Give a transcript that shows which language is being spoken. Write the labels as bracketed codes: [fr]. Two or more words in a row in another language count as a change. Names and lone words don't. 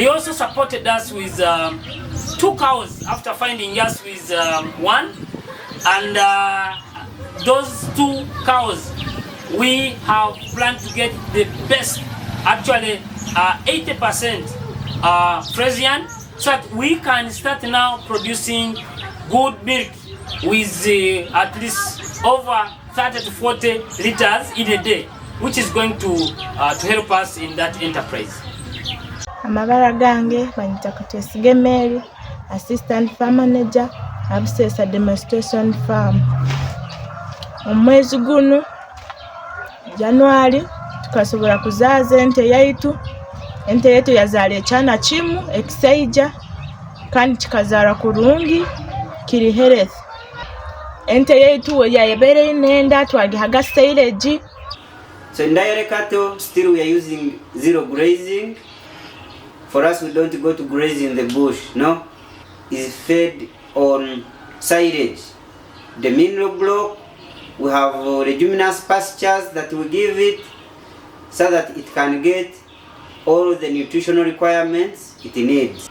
[en] also supported us with 2 cows after finding us with 1, and those 2 cows we have planned to get the best, actually 80% Frisian, so that we can start now producing good milk with at least over 30 to 40 liters in a day, which is going to help us in that enterprise. [ttj] Amabara gange banyita Katwesiga Mary, Assistant Farm Manager, Busesa Demonstration Farm. Omwezi guno January tukasobola kuzaaza ente yaitu. Ente yetu yazaala ekyana kimu ekisaija, kandi kikazaala kurungi kiri health. Ente yaitu yabeere inenda twagihaga silage. [en] So in dairy cattle, still we are using zero grazing. For us, we don't go to graze in the bush, no? It's fed on silage. The mineral block, we have leguminous pastures that we give it so that it can get all the nutritional requirements it needs.